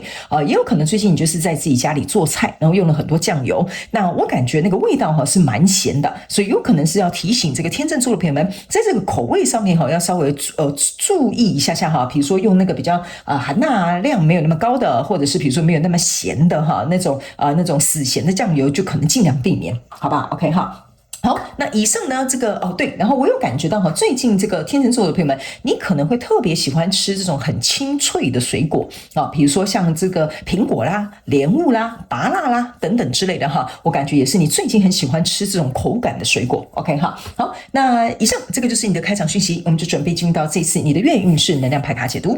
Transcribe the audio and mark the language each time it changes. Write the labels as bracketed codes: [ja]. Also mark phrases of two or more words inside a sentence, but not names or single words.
[zh] 也有可能最近你就是在自己家裡做菜，然後用了很多醬油，那我感覺那個味道是蠻鹹的，所以有可能是要提醒這個天秤座的朋友們，在這個口味上面要稍微注意一下下哈，比如說用那個比較含鈉量沒有那麼高的，或者是比如說沒有那麼鹹的哈，那種死鹹的醬油就可能盡量避免，好吧 ？OK 哈。好，那以上呢，這個對，然後我有感覺到哈，最近這個天秤座的朋友們，你可能會特別喜歡吃這種很清脆的水果啊，比如說像這個蘋果啦、蓮霧啦、芭樂啦等等之類的哈，我感覺也是你最近很喜歡吃這種口感的水果。OK 哈，好，那以上這個就是你的開場訊息，我們就準備進入到這次你的月運勢能量牌卡解讀。